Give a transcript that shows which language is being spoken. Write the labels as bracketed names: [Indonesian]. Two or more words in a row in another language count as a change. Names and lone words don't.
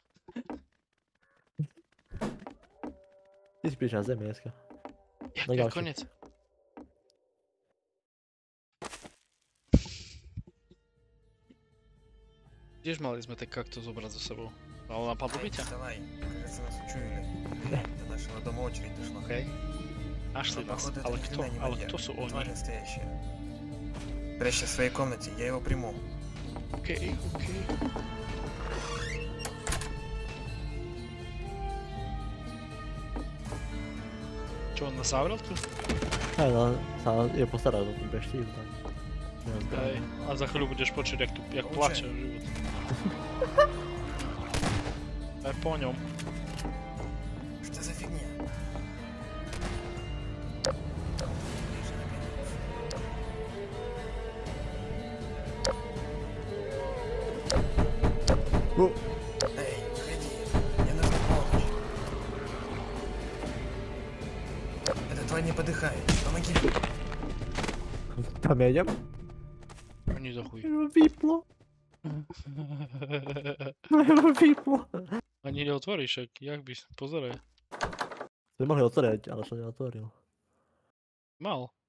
[Slovak] Ty spíš na zemi dneska. Jak No je ďalšie. koniec? Kdež mali sme ten kaktus zobrať so sebou? Ale napadlo by ťa? [Russian] Давай, кажется, нас учуяли. До нашего дома очередь дошла. [Slovak] Okej. Našli [Russian] Но, [Slovak] nás, [Russian] походу, это [Slovak] ale [Russian] ни [Slovak] kto? [Russian] хрена не [Slovak] Ale [Russian] маньяк. [Slovak] kto sú [Russian] Тварь [Slovak] oni? [Russian] настоящая. Прячься в своей комнате, я его приму. [Slovak] Okej. Čo, on nás zavrel tu? Hej, no, sa je postarať o tú beštív tam. Hej. A za chvíľu budeš počuť, jak plače o život. Aj po ňom. [Russian] Что за фигня? [Slovak] No, [Russian] Эй, выходи. Мне нужна помощь. Эта тварь не подыхает. Помоги. [Slovak] tam jedem? Oni za chuj. Vyplo. Vyplo. Ani neotvoríš, však jak by, pozeraj. Sme mohli otvoriť, ale som neotvoril. Mal.